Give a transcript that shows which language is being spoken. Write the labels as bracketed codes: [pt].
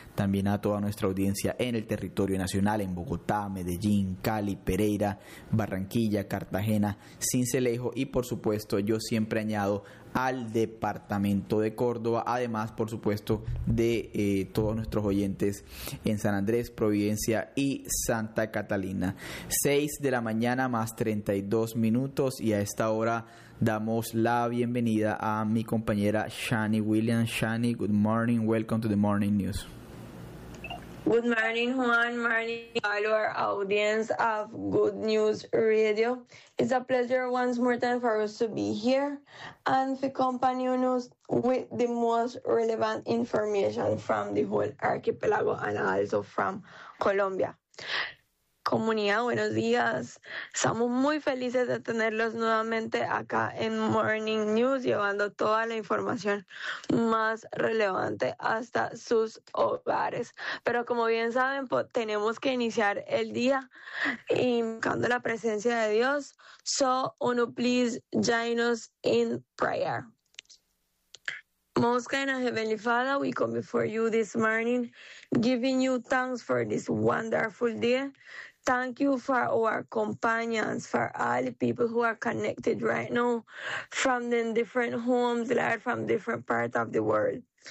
[es] También a toda nuestra audiencia en el territorio nacional, en Bogotá, Medellín, Cali, Pereira, Barranquilla, Cartagena, Sincelejo, y por supuesto, yo siempre añado, al departamento de Córdoba, además por supuesto de todos nuestros oyentes en San Andrés, Providencia y Santa Catalina. 6:32 y a esta hora damos la bienvenida a mi compañera Shani Williams. [en] Shani, good morning, welcome to the Morning News. Good morning, Juan. Morning, all our audience of Good News Radio. It's a pleasure once more time for us to be here and to accompany you with the most relevant information from the whole archipelago and also from Colombia. [es] Comunidad, buenos días. Estamos muy felices de tenerlos nuevamente acá en Morning News, llevando toda la información más relevante hasta sus hogares. Pero como bien saben, tenemos que iniciar el día invocando la presencia de Dios. [en] So, uno, please join us in prayer. Most kind of Heavenly Father, we come before you this morning, giving you thanks for this wonderful day. Thank you for our companions, for all the people who are connected right now from the different homes, Lord, from different parts of the world.